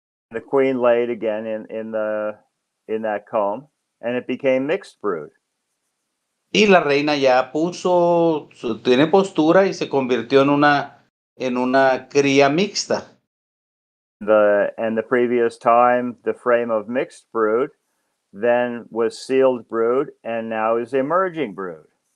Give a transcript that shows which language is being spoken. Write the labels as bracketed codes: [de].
[en] The queen laid again in that comb, and it became mixed brood. [es] Y la reina ya tiene postura y se convirtió en una cría mixta. [en] And the previous time, the frame of mixed brood then was sealed brood, and now is emerging brood.